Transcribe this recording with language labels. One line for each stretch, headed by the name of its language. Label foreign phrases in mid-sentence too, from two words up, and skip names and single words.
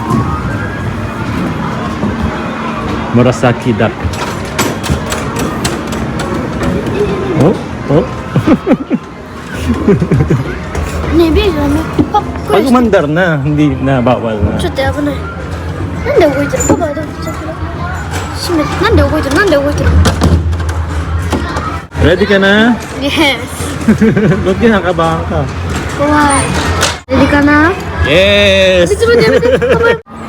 English: Murasaki duck. Oh? Oh?
Japanese: ねえ、ビールダメ。あ、こ
Filipino: Pag
Japanese: れ、
Filipino: umandar na, hindi na, bawal na.
Japanese: ちょっと危ない。なんで動いてる？パパ、ちょっと閉めて。なんで動いてる？なんで動いてる？
Filipino: Ready ka na?
English: Yes。
Filipino: Ba't kinakabahan ka?
Japanese: 怖い。Readyかな？
English: Yes!
Japanese: 自分でやめて。パパ。